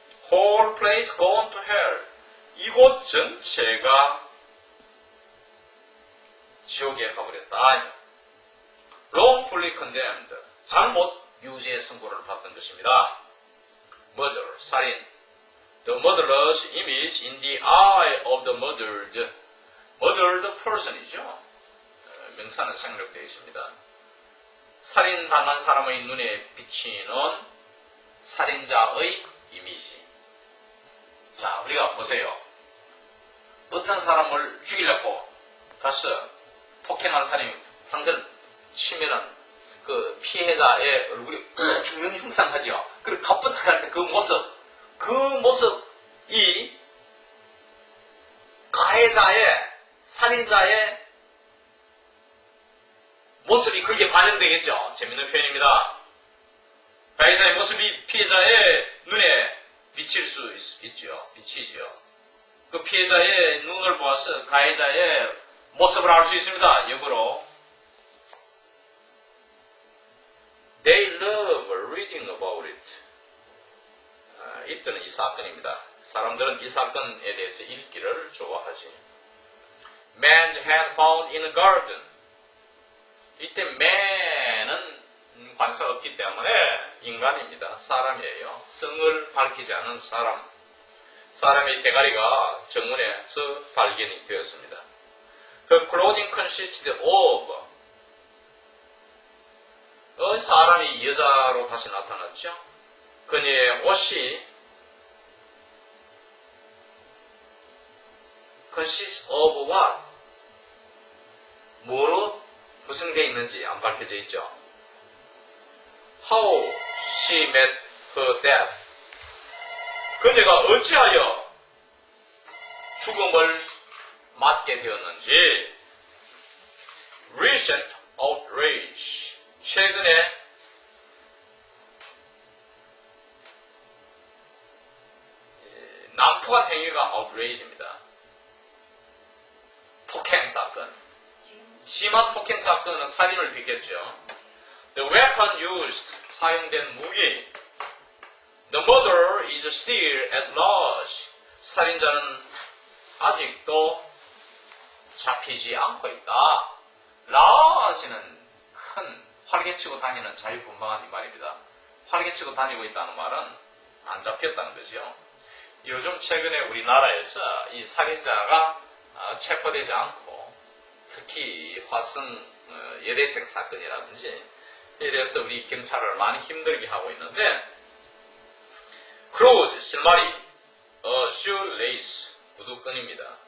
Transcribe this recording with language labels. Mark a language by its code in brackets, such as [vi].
[en] Whole place gone to hell. [ko] 이곳 전체가 지옥에 가버렸다. [en] Wrongfully condemned. [ko] 잘못 유죄 선고를 받은 것입니다. Murder, 살인. [en] The murderer's image in the eye of the murdered person이죠. [ko] 명사는 생략되어 있습니다. 살인당한 사람의 눈에 비치는 살인자의 이미지. 자, 우리가 보세요. 어떤 사람을 죽이려고 가서 폭행한 사람이 상대를 치면은 그 피해자의 얼굴이 죽는 형상하죠. 그리고 갑분할 때 그 모습이 가해자의, 살인자의 모습이 그게 반영되겠죠. 재밌는 표현입니다. 가해자의 모습이 피해자의 눈에 비칠 수 있죠. 비치죠. 그 피해자의 눈을 보아서 가해자의 모습을 알 수 있습니다. 역으로. [en] They love reading about it. [ko] 이때는 이 사건입니다. 사람들은 이 사건에 대해서 읽기를 좋아하지. [en] Man's hand found in a garden. [ko] 이때 man은 관사가 없기 때문에 인간입니다. 사람이에요. 성을 밝히지 않은 사람. 사람의 대가리가 정문에서 발견이 되었습니다. [en] 그 clothing consisted of. [ko] 사람이 여자로 다시 나타났죠. 그녀의 옷이 [en] consist of what? [ko] 뭐로 구성되어 있는지 안 밝혀져 있죠. [en] How she met her death. [ko] 그녀가 어찌하여 죽음을 맞게 되었는지. [en] Recent outrage. [ko] 최근에 난폭한 행위가 outrage입니다. 폭행 사건. 심한 폭행 사건은 살인을 빚겠죠. [en] The weapon used. [ko] 사용된 무기. [en] The murderer is still at large. [ko] 살인자는 아직도 잡히지 않고 있다. large는 큰, 활개치고 다니는 자유분방한 이 말입니다. 활개치고 다니고 있다는 말은 안 잡혔다는 거죠. 요즘 최근에 우리나라에서 이 살인자가 체포되지 않고 특히 화성 여대생 사건이라든지 이에 대해서 우리 경찰을 많이 힘들게 하고 있는데 크루즈, 실마리, shoelace, 구두끈입니다.